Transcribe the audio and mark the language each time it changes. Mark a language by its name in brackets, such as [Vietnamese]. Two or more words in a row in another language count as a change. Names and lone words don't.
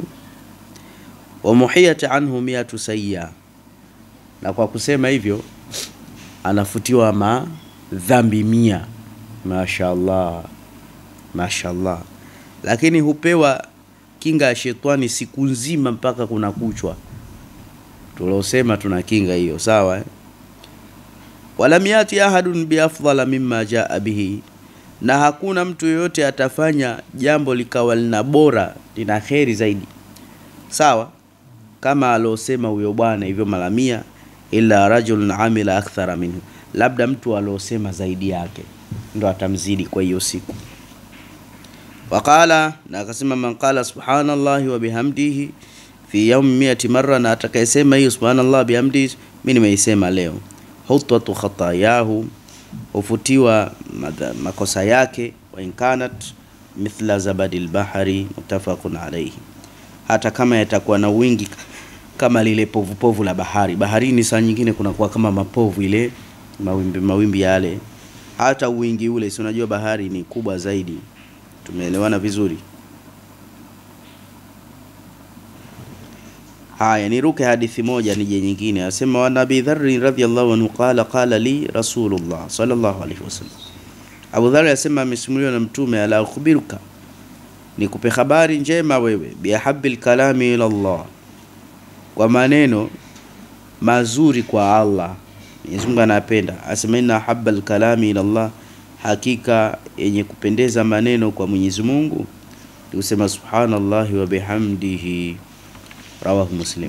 [Arabic] ومحيت عنه 100 سيئة, [Swahili] na kwa kusema hivyo anafutiwa madhambi 100. [Arabic] ما شاء الله ما شاء الله. [Swahili] Lakini hupewa kinga ya shetani siku nzima mpaka kuna kuchwa. Tulosema tuna kinga hiyo, sawa. [Arabic] ولم يأت أحد بأفضل مما جاء به, [Swahili] na hakuna mtu yoyote atafanya jambo likawa lina bora, lina kheri zaidi, sawa, kama alosema huyo bwana hivyo mara 100, [Arabic] إلا رجل عمل أكثر منه, [Swahili] labda mtu alosema zaidi yake ndo atamzidi kwa hiyo siku. [Arabic] Waqala, [Swahili] na akasema [Arabic] من قال سبحان الله وبحمده في يوم 100 مرة, [Swahili] na atakayesema hiyo [Arabic] سبحان الله بحمده, [Swahili] mimi nimeisema leo, [Arabic] حطت خطاياه, [Swahili] ufutiwa makosa yake, [Arabic] وإن كانت مثل زبد البحر متفق عليه, [Swahili] hata kama yatakuwa na wingi kama lile povu la bahari. Baharini saa nyingine kuna kuwa kama mapovu, ile mawimbi yale, hata wingi ule, si unajua bahari ni kubwa zaidi. Tumeelewana vizuri? Haya, niruke hadithi moja nije nyingine. Asema wa Nabii Dharr [Arabic] رضي الله عنه قال لرسول الله صلى الله عليه وسلم, [Swahili] Abu Dharr asema amesimuliwa na Mtume, [Arabic] ألا أخبرك, [Swahili] nikupe habari njema wewe, [Arabic] بأحب الكلام إلى الله, [Swahili] kwa maneno mazuri kwa Allah. Mwenyezi Mungu anapenda. Asema [Arabic] إن أحب الكلام إلى الله, [Swahili] hakika yenye kupendeza maneno kwa Mwenyezi Mungu tusema [Arabic] سبحان الله وبحمده رواه مسلم.